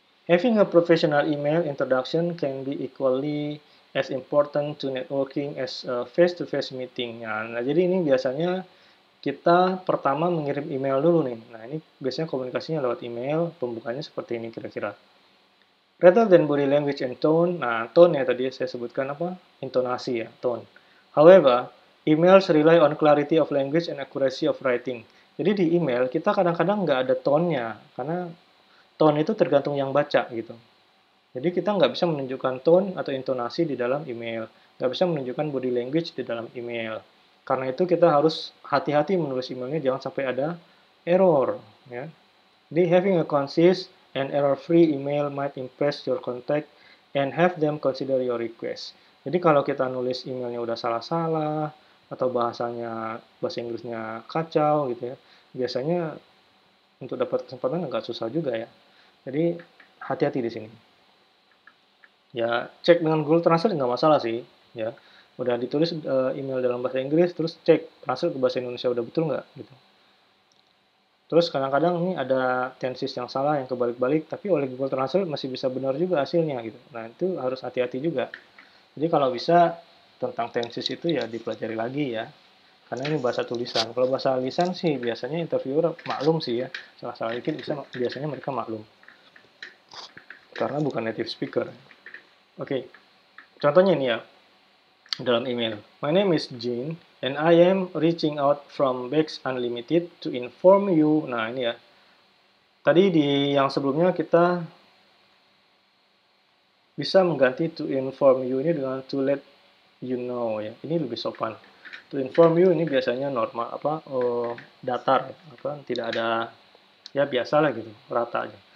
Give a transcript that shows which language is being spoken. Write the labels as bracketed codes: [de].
[en] Having a professional email introduction can be equally as important to networking as a face-to-face meeting. [id] Nah, jadi ini biasanya kita pertama mengirim email dulu nih. Nah, ini biasanya komunikasinya lewat email, pembukanya seperti ini kira-kira. [en] Rather than body language and tone, [id] nah tone ya tadi saya sebutkan apa? Intonasi ya, tone. [en] However, emails rely on clarity of language and accuracy of writing. [id] Jadi di email kita kadang-kadang nggak ada tone-nya, karena tone itu tergantung yang baca gitu. Jadi kita nggak bisa menunjukkan tone atau intonasi di dalam email, nggak bisa menunjukkan body language di dalam email. Karena itu kita harus hati-hati menulis emailnya, jangan sampai ada error. Ya. Jadi [en] having a concise and error-free email might impress your contact and have them consider your request. [id] Jadi kalau kita nulis emailnya udah salah-salah atau bahasa Inggrisnya kacau gitu ya, biasanya untuk dapat kesempatan agak susah juga ya. Jadi hati-hati di sini. Ya cek dengan Google Translate nggak masalah sih. Ya udah ditulis email dalam bahasa Inggris, terus cek translate ke bahasa Indonesia udah betul nggak gitu. Terus kadang-kadang ini ada tenses yang salah, yang kebalik-balik, tapi oleh Google Translate masih bisa benar juga hasilnya gitu. Nah itu harus hati-hati juga. Jadi kalau bisa tentang tenses itu ya dipelajari lagi ya. Karena ini bahasa tulisan. Kalau bahasa lisan sih biasanya interviewer maklum sih ya. Salah-salah dikit biasanya mereka maklum. Karena bukan native speaker. Oke, contohnya ini ya, dalam email. [en] My name is Jin, and I am reaching out from Bex Unlimited to inform you. [id] Nah, ini ya. Tadi di yang sebelumnya kita bisa mengganti [en] to inform you [id] ini dengan [en] to let you know [id] ya. Ini lebih sopan. [en] To inform you [id] ini biasanya normal datar apa tidak ada ya biasa lah gitu, rata aja.